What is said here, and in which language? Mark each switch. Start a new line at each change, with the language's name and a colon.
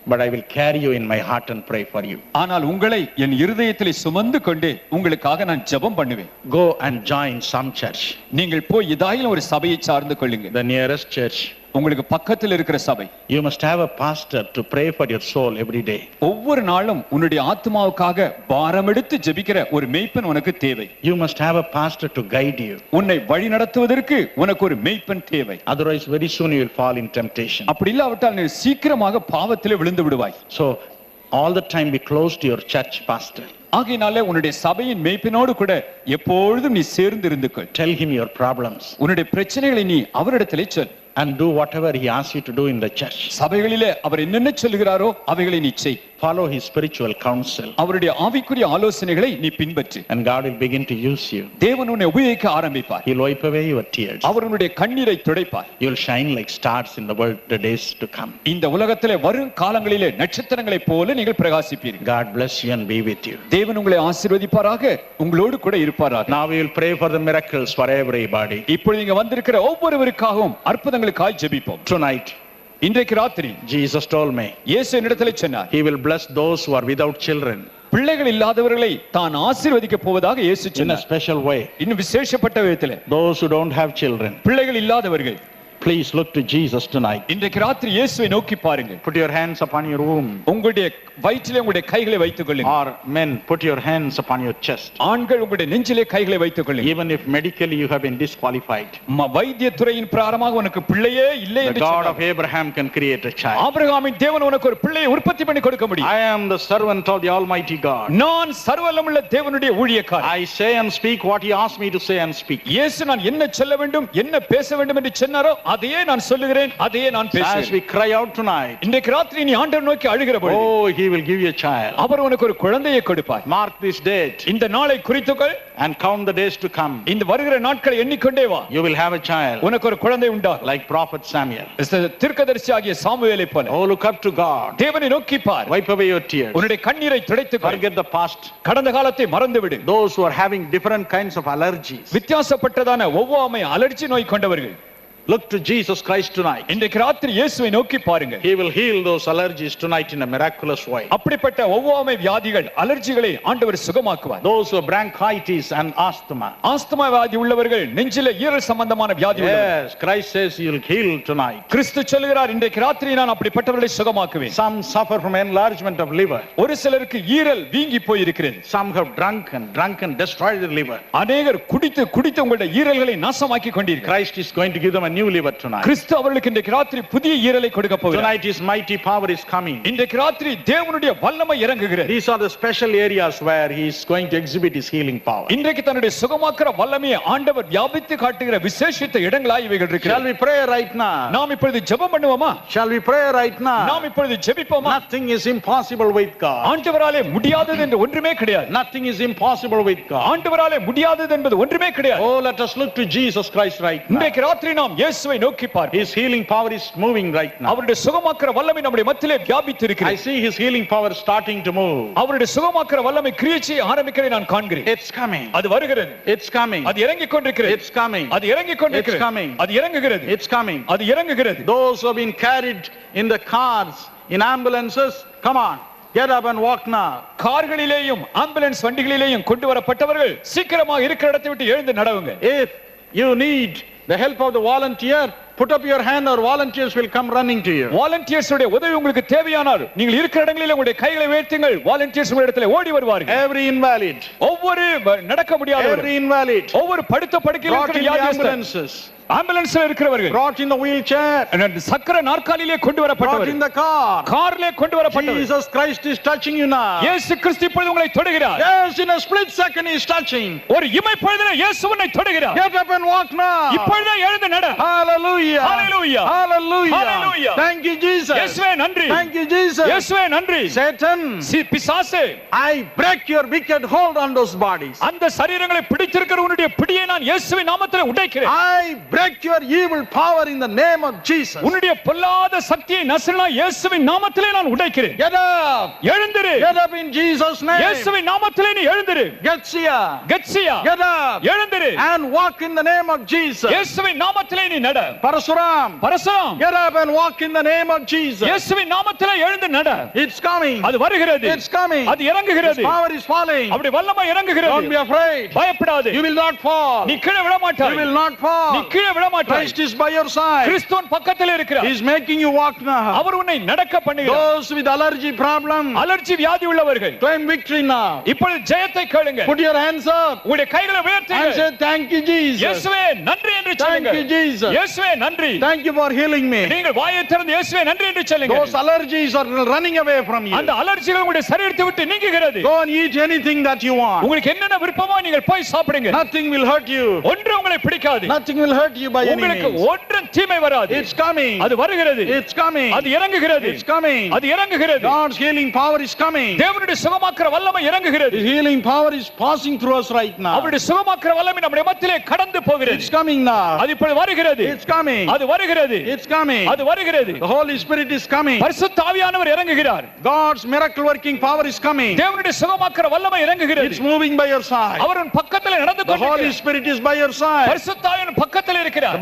English: But I will carry you in my heart and pray for you.
Tamil: ஆனால் உங்களை என் இருதயத்திலே சுமந்து கொண்டு உங்களுக்காக நான் ஜெபம் பண்ணுவேன்.
English: Go and join some church.
Tamil: நீங்கள் போய் ஏதாயிலும் ஒரு சபையை சார்ந்து கொள்ளுங்க.
English: The nearest church.
Tamil: உங்களுக்கு பக்கத்தில் இருக்கிற சபை.
English: You must have a pastor to pray for your soul every day.
Tamil: ஒவ்வொரு நாளும் உன்னுடைய ஆத்மாவுக்காக பாரம் எடுத்து ஜெபிக்கிற ஒரு மேய்ப்பன் உனக்கு தேவை.
English: You must have a pastor to guide you.
Tamil: உன்னை வழி நடத்துவதற்கு உனக்கு ஒரு மேய்ப்பன் தேவை.
English: Otherwise very soon you will fall in temptation.
Tamil: அப்படி இல்லாவிட்டால் நீ சீக்கிரமாக பாவத்திலே விழுந்து விடுவாய்.
English: So all the time be close to your church pastor.
Tamil: ஆகையினாலே உன்னுடைய சபையின் மேய்ப்பனோடு கூட எப்பொழுதும் நீ சேர்ந்து இருந்து கொள்.
English: Tell him your problems.
Tamil: உன்னுடைய பிரச்சனைகளை நீ அவரிடத்திலே சொல்.
English: And do whatever he asks you to do in the church.
Tamil: சபைகளிலே அவர் என்னென்ன சொல்லுகிறாரோ அவைகளை நீ செய்.
English: Follow his spiritual counsel.
Tamil: அவருடைய ஆவிக்குரிய ஆலோசனைகளை நீ பின்பற்று.
English: And God will begin to use you.
Tamil: தேவன் உன்னை உபயோகிக்க ஆரம்பிப்பார்.
English: He'll wipe away your tears.
Tamil: அவர் உன்னுடைய கண்ணீரை துடைப்பார்.
English: You'll shine like stars in the world the days to come.
Tamil: இந்த உலகத்திலே வரும் காலங்களிலே நட்சத்திரங்களைப் போல நீங்கள் பிரகாசிப்பீர்கள்.
English: God bless you and be with you.
Tamil: தேவன் உங்களை ஆசீர்வதிப்பாராக, உங்களோடு கூட இருப்பாராக.
English: Now we will pray for the miracles for everybody.
Tamil: இப்பொழுது இங்க வந்திருக்கிற ஒவ்வொருவருக்காகவும் அற்புதங்களுக்காய் ஜெபிப்போம்.
English: Tonight
Tamil: இன்றைக்கு ராத்திரி
English: Jesus told me
Tamil: இயேசு என்னிடத்திலே சொன்னார்,
English: he will bless those who are without children
Tamil: பிள்ளைகள் இல்லாதவர்களை தான் ஆசீர்வதிக்க போவதாக இயேசு
English: in a
Tamil: சொன்னார்.
English: special way.
Tamil: இன்னும் விசேஷப்பட்ட விதத்திலே
English: Those who don't have children,
Tamil: பிள்ளைகள் இல்லாதவர்கள்
English: please look to Jesus tonight.
Tamil: இன்றைக்கு ராத்திரி இயேசுவை நோக்கி பாருங்கள்.
English: Put your hands upon your womb.
Tamil: உங்களுடைய வயிற்றிலே உங்களுடைய கைகளை வைத்துக் கொள்ளுங்கள்.
English: Or men, put your hands upon your chest.
Tamil: ஆண்கள் உங்களுடைய நெஞ்சிலே கைகளை வைத்துக் கொள்ளுங்கள்.
English: Even if medically you have been disqualified,
Tamil: வைத்திய துறையின் பிரகாரமாக உனக்கு பிள்ளையே இல்லை
English: the
Tamil: என்று
English: God
Tamil: சொன்னார்.
English: of Abraham can create a child.
Tamil: ஆபிரகாமின் தேவன் உனக்கு ஒரு பிள்ளையை உற்பத்தி பண்ணி கொடுக்க முடியும்.
English: I am the servant of the Almighty God.
Tamil: நான் சர்வவல்லமையுள்ள தேவனுடைய ஊழியக்காரன்.
English: I say and speak what he asked me to say and speak.
Tamil: இயேசு நான் என்ன சொல்ல வேண்டும் என்ன பேச வேண்டும் என்று சொன்னாரோ அதையே நான் சொல்லுகிறேன், அதையே நான்
English: As
Tamil: பேசுகிறேன்.
English: we cry out tonight,
Tamil: இன்றைக்கு ராத்திரி நீ ஆண்டவர் நோக்கி அழுகிற பொழுது
English: oh, he will give you a child.
Tamil: அவர் உனக்கு ஒரு குழந்தையை கொடுப்பார்.
English: Mark this date
Tamil: இந்த நாளை குறித்துக்கொள்,
English: and count the days to come.
Tamil: இந்த வருகிற நாட்களை எண்ணிக்கொண்டே வா.
English: You will have a child
Tamil: உனக்கு ஒரு குழந்தை உண்டாகும்.
English: like prophet Samuel.
Tamil: தீர்க்கதரிசியாகிய சாமுவேலை போல.
English: Oh, look up to God.
Tamil: தேவனை நோக்கி பார்.
English: Wipe away your tears.
Tamil: உன்னுடைய கண்ணீரை துடைத்துக்கொள்.
English: Forget the past.
Tamil: கடந்த காலத்தை மறந்து விடு.
English: Those who are having different kinds of allergies,
Tamil: வித்தியாசப்பட்டதான ஒவ்வாமை அலர்ஜி நோய் கொண்டவர்கள்,
English: look to Jesus Christ tonight.
Tamil: இன்றைக்கு ராத்திரி இயேசுவை நோக்கி பாருங்க.
English: He will heal those allergies tonight in a miraculous way.
Tamil: அப்படிப்பட்ட ஒவ்வாமை வியாதிகள், அலர்ஜிகளை ஆண்டவர் சுகமாக்குவார்.
English: Those who have bronchitis and asthma,
Tamil: asthma வியாதி உள்ளவர்கள், நெஞ்சில ஈரல் சம்பந்தமான வியாதி உள்ளவர்கள்,
English: yes, Christ says he will heal tonight.
Tamil: கிறிஸ்து சொல்கிறார், இன்றைக்கு ராத்திரி நான் அப்படிப்பட்டவர்களை சுகமாக்குவேன்.
English: Some suffer from enlargement of liver.
Tamil: ஒரு சிலருக்கு ஈரல் வீங்கி போய் இருக்கிறது.
English: Some have drunk and destroyed the liver.
Tamil: அநேகர் குடித்து உங்களுடைய ஈரல்களை நாசமாக்கி கொண்டிருக்கிறார்.
English: Christ is going to give them a new liver tonight.
Tamil: கிறிஸ்து அவர்களுக்கு இன்றைக்கு ராத்திரி புதிய ஈரலை கொடுக்க போகிறார்.
English: Tonight his mighty power is coming.
Tamil: இன்றைக்கு ராத்திரி தேவனுடைய வல்லமை இறங்குகிறது.
English: These are the special areas where he is going to exhibit his healing power.
Tamil: இன்றைக்கு தன்னுடைய சுகமாக்குற வல்லமையை ஆண்டவர் வியாபித்து காட்டுகிற விசேஷித்த இடங்களாய் இவைகள்
English: Shall
Tamil: இருக்கிறது.
English: we pray right now?
Tamil: நாம் இப்பொழுது ஜெபம் பண்ணுவோமா?
English: Shall we pray right now?
Tamil: நாம் இப்பொழுது ஜெபிப்போமா?
English: Nothing is impossible with God.
Tamil: ஆண்டவராலே முடியாதது என்று ஒன்றுமே கிடையாது.
English: Nothing is impossible with God.
Tamil: ஆண்டவராலே முடியாதது என்பது ஒன்றுமே கிடையாது.
English: Oh, let us look to Jesus Christ right now.
Tamil: இன்றைக்கு ராத்திரி நாம் இயேசுவை நோக்கி பார்ப்போம்.
English: His healing power is moving right now.
Tamil: அவருடைய சுகமாக்குற வல்லமை நம்முடைய மத்தியிலே வியாபித்து
English: I
Tamil: இருக்கிறது.
English: see his healing power starting to move.
Tamil: அவருடைய சுகமாக்குற வல்லமை கிரியை செய்ய ஆரம்பிக்கிறதை நான் காண்கிறேன்.
English: It's coming.
Tamil: அது வருகிறது.
English: It's coming.
Tamil: அது இறங்கிக் கொண்டிருக்கிறது.
English: It's coming.
Tamil: அது இறங்கிக் கொண்டிருக்கிறது.
English: It's coming.
Tamil: அது இறங்குகிறது.
English: It's coming.
Tamil: அது இறங்குகிறது.
English: Those who have been carried in the cars, in ambulances, come on, get up and walk now.
Tamil: கார்களிலேயும் ambulance வண்டிகளிலேயும் கொண்டு வரப்பட்டவர்கள் சீக்கிரமாக இருக்கிற இடத்தை விட்டு எழுந்து நடவுங்க.
English: If you need the help of the volunteer, put up your hand or volunteers will come running to you.
Tamil: Volunteers உடைய உதவி உங்களுக்கு தேவையானால் நீங்கள் இருக்கிற இடங்களில் உங்களுடைய கைகளை உயர்த்துங்கள். வாலண்டியர்ஸ் உங்கள் இடத்திலே ஓடி வருவார்கள்.
English: Every invalid,
Tamil: ஒவ்வொரு நடக்க முடியாதவர்,
English: every invalid,
Tamil: ஒவ்வொரு படுத்த படுக்கையில்
English: brought
Tamil: இருக்கிற
English: in the
Tamil: வியாதியஸ்தர்,
English: ambulances,
Tamil: ஆம்புலன்ஸ்ல இருக்கிறவர்கள்,
English: brought in the wheelchair,
Tamil: சக்கர நாற்காலியிலே கொண்டு
English: brought
Tamil: வரப்பட்டவர்கள்,
English: in the car.
Tamil: கார்லே கொண்டு வரப்பட்டவர்கள்.
English: Jesus Christ is touching you now.
Tamil: இயேசு கிறிஸ்து இப்பொழுது உங்களை தொடுகிறார்.
English: Yes, in a split second he is touching.
Tamil: ஒரு இமை பொழுதிலே இயேசு உன்னை தொடுகிறார்.
English: Get up and walk now.
Tamil: இப்பொழுதே எழுந்து நட.
English: Hallelujah. Hallelujah. Hallelujah. Hallelujah. Thank you, Jesus.
Tamil: இயேசுவே நன்றி.
English: Thank you, Jesus.
Tamil: இயேசுவே நன்றி.
English: Satan,
Tamil: பிசாசே,
English: I break your wicked hold on those bodies.
Tamil: அந்த சரீரங்களை பிடித்திருக்கிற உன்னுடைய பிடியை நான் இயேசுவின் நாமத்திலே உடைக்கிறேன்.
English: I break your evil power in the name of Jesus.
Tamil: உன்னுடைய பொல்லாத சக்தியை நசரேயனாகிய இயேசுவின் நாமத்திலே நான் உடைக்கிறேன்.
English: Get up.
Tamil: எழுந்திரு.
English: Get up in Jesus' name.
Tamil: இயேசுவின் நாமத்திலே நீ எழுந்திரு.
English: Getsia.
Tamil: கெத்சியா,
English: Get up.
Tamil: எழுந்திரு.
English: And walk in the name of Jesus.
Tamil: இயேசுவின் நாமத்திலே நீ நட.
English: Parasuram.
Tamil: Parasuram,
English: Get up and walk in the name of Jesus.
Tamil: இயேசுவின் நாமத்திலே எழுந்து நட.
English: It's coming.
Tamil: அது வருகிறது.
English: It's coming.
Tamil: அது இறங்குகிறது.
English: His power is falling.
Tamil: அப்படி வல்லமை இறங்குகிறது.
English: Don't be afraid.
Tamil: பயப்படாதே.
English: You will not fall.
Tamil: நீ கீழே விழ
English: You
Tamil: மாட்டாய்.
English: will not fall.
Tamil: நீ கீழே விழ மாட்டாய்.
English: Christ is by your side.
Tamil: கிறிஸ்துவின் பக்கத்திலே இருக்கிறார்.
English: He is making you walk now.
Tamil: அவர் உன்னை நடக்க பண்ணுகிறார்.
English: Those with allergy problem,
Tamil: allergy வியாதி உள்ளவர்கள்
English: claim victory now.
Tamil: இப்பொழுது ஜெயத்தை கேளுங்க.
English: Put your hands up
Tamil: உங்களுடைய கைகளை
English: and
Tamil: உயர்த்துங்க.
English: say, thank you, Jesus.
Tamil: இயேசுவே நன்றி என்று
English: Thank
Tamil: சொல்லுங்க.
English: you, Jesus.
Tamil: இயேசுவே நன்றி.
English: Thank you for healing me.
Tamil: நீங்கள் வாயை திறந்து இயேசுவே நன்றி என்று சொல்லுங்க.
English: Those allergies are running away from you.
Tamil: அந்த அலர்ஜிகள் உங்களுடைய சரீரத்தை விட்டு நீங்குகிறது.
English: Go and eat anything that you want.
Tamil: உங்களுக்கு என்னென்ன விருப்பமோ நீங்கள் போய் சாப்பிடுங்க.
English: Nothing will hurt you.
Tamil: ஒன்று உங்களை பிடிக்காது.
English: Nothing will hurt you by any
Tamil: உங்களுக்கு
English: means.
Tamil: ஒன்றும் தீமை வராது.
English: It's coming.
Tamil: அது வருகிறது.
English: It's coming.
Tamil: அது இறங்குகிறது.
English: It's coming.
Tamil: அது இறங்குகிறது.
English: God's healing power is coming.
Tamil: தேவனுடைய சுகமாக்குற வல்லமை இறங்குகிறது.
English: His healing power is passing through us right now.
Tamil: அவருடைய சுகமாக்குற வல்லமை நம்முடைய மத்தியிலே கடந்து போகிறது.
English: It's coming now.
Tamil: அது இப்பொழுது வருகிறது.
English: It's coming.
Tamil: அது வருகிறது.
English: It's coming.
Tamil: அது வருகிறது.
English: The Holy Spirit is coming.
Tamil: பரிசுத்த ஆவியானவர் இறங்குகிறார்.
English: God's miracle working power is coming.
Tamil: தேவனுடைய சுகமாக்குற வல்லமை இறங்குகிறது.
English: It's moving by your side.
Tamil: அவர் உன் பக்கத்திலே நடந்து
English: The Holy
Tamil: கொண்டிருக்கிறார்.
English: Spirit is by your side.
Tamil: பரிசுத்த ஆவியின் பக்கத்திலே இருக்கிறார்.